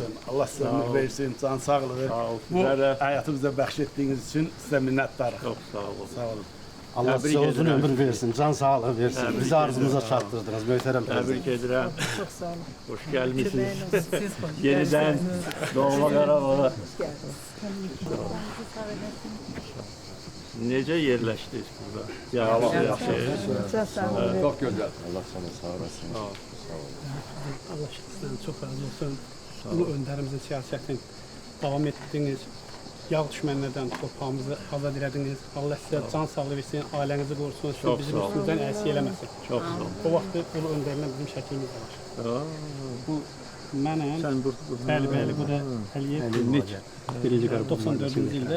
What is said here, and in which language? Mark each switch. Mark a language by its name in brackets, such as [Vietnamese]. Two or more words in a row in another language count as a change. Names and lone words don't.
[Turkish] Allah size ömür versin, can sağlığı. [Azerbaijani] Sağ olun. Bu Sizə də [Turkish] hayatı bize bəxş için size minnettarım. [Azerbaijani] çox sağ olun. Sağ olun. Allah Təbrik [Turkish] size uzun [Azerbaijani] edirəm. [Turkish] ömür versin, can sağlığı versin. [Azerbaijani] Təbrik Bizi arzumuza edirəm. çatdırdınız. Möhtərəm Təbrik prezident. edirəm. [Turkish] Çok sağ olun. [Azerbaijani] Hoş gəlmisiniz. Siz hoş [Turkish] Yeniden Doğma [Azerbaijani] Qarabağa. Necə yerləşdiniz burada? Yaxşı. [Turkish] Çok sağ olun. Çok güzel. Allah sana sağ olasın. Allah sizden çok razı olsun. Ulu önderimizin siyasetin devam ettiğiniz, [Azerbaijani] yağ düşmənlərdən torpağımızı azad elədiniz. Allah sizə can sağlığı versin, ailənizi qorusun, sizi Çox bizim sağ olun. üstümüzdən əziyyət eləməsin. Çox sağ olun. O vaxtı ulu öndərinə bizim şəklimiz də var. Aa, Bu mənəm, Sən burada. bəli, bu da Əliyev. Birinci qrup. 94-cü ildə